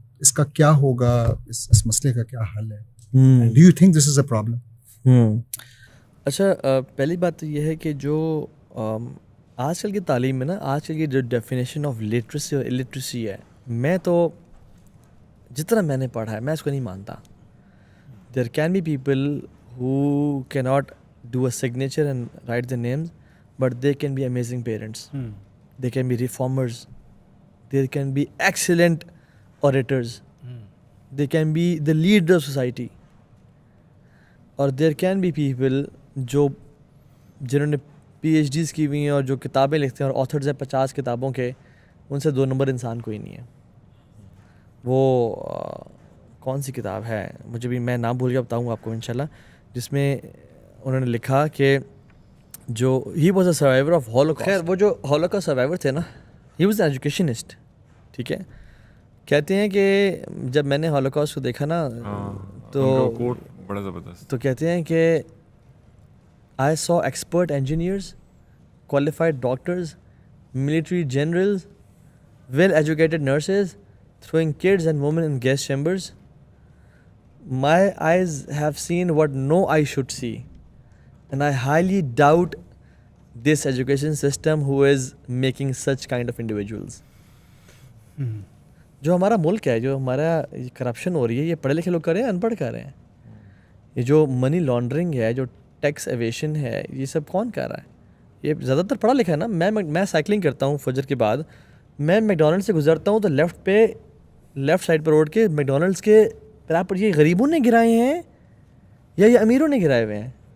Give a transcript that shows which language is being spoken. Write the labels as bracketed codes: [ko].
[ur] اس کا کیا ہوگا, اس مسئلے کا کیا حل ہے؟ [en] Do you think this is a problem? [ur] اچھا, پہلی بات تو یہ ہے کہ جو آج کل کی تعلیم میں نا, آج کل کی جو ڈیفینیشن آف لٹریسی اور الٹریسی ہے, میں تو جتنا میں نے پڑھا ہے میں اس کو نہیں مانتا. [en] There can be people who cannot do a signature and write their names, but they can be amazing parents. They can be reformers. They can be excellent orators. They can be the leader of society. [ur] اور [en] there can be people [ur] جو جنہوں نے PhDs کی ہوئی ہیں اور جو کتابیں لکھتے ہیں اور آتھرز ہیں 50 کتابوں کے, ان سے 2 نمبر انسان کوئی نہیں ہے. وہ کون سی کتاب ہے, مجھے بھی, میں نام بھول گیا, بتاؤں گا آپ کو انشاءاللہ, جس میں انہوں نے لکھا کہ جو [en] He was a survivor of Holocaust. [ur] خیر وہ جو ہولوکاسٹ سروائیور تھے نا, [en] He was an educationist. [ur] ٹھیک ہے, کہتے ہیں کہ جب میں نے ہولوکاسٹ کو دیکھا نا تو بڑا زبردست, تو کہتے ہیں کہ [en] I saw expert engineers, qualified doctors, military generals, well-educated nurses throwing kids and women in gas chambers. My eyes have seen what no eye should see, and I highly doubt this education system who is making such kind of individuals. [ur] جو ہمارا ملک ہے, جو ہمارا corruption ہو رہی ہے, یہ پڑھے لکھے لوگ کر رہے ہیں, ان پڑھ کر رہے ہیں. یہ جو منی لانڈرنگ ہے, جو ٹیکس ایویشن ہے, یہ سب کون کر رہا ہے؟ یہ زیادہ تر پڑھا لکھا ہے نا. میں سائیکلنگ کرتا ہوں فجر کے بعد, میں میکڈونلڈ سے گزرتا ہوں تو لیفٹ سائڈ پہ روڈ کے میکڈونلڈس کے پر یہ غریبوں نے گرائے ہیں یا یہ امیروں نے گرائے ہوئے ہیں.